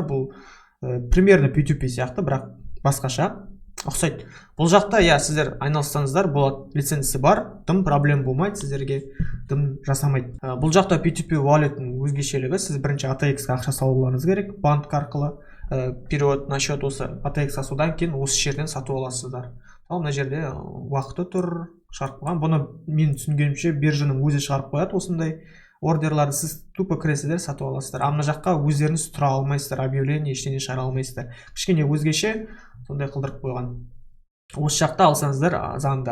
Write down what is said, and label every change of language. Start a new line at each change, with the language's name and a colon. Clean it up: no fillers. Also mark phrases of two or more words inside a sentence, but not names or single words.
Kazakh: Бұл примерно P2P сияқты, бірақ басқаша ұқсайды. Бұл жақта сіздер айналыссаңыздар болады, лицензиясы бар, дым проблем болмайды, сіздерге дым жасамайды. Бұл жақта P2P Wallet-ның өзгешелігі, сіз бірінші ATX-қа ақша салуларыңыз керек, банк арқылы
Russian: перевод на счет
Kazakh: осы ATX-ға, содан кейін осы жерден сатып аласыздар. Ал мына жерде уақыты тұр, шығарып қойған. Бұны мен түсінгенімше биржаның өзі шығарып қояды осындай ордерларды, сіз тупо кіресіздер, сатып аласыздар. Мына жаққа өздеріңіз тұра алмайсыздар, объявление ештеңе шығара алмайсыздар. Кішкене өзгеше сондай қылдырып қойған. Осы жақта алсаңыздар заңды.